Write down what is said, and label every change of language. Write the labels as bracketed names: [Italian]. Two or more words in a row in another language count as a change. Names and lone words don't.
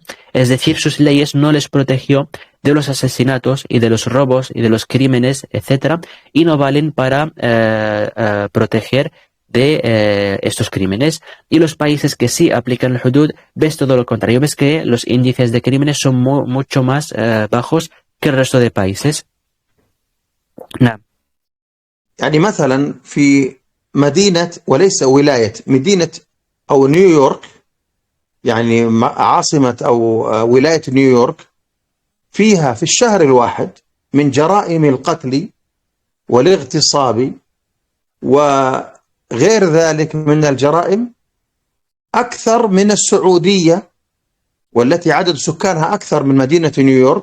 [Spanish] Es decir, sus leyes no les protegió de los asesinatos y de los robos y de los crímenes, etcétera, y no valen para proteger de estos crímenes. Y los países que sí aplican el hudud, ves todo lo contrario, ves que los índices de crímenes son mucho más bajos que el resto de países. [Arabic] نعم. يعني مثلا في مدينة وليس ولاية، مدينة أو نيويورك، يعني عاصمة أو ولاية نيويورك، فيها في الشهر الواحد من جرائم القتل والاغتصاب وغير ذلك من الجرائم أكثر من السعودية، والتي عدد سكانها أكثر من مدينة نيويورك.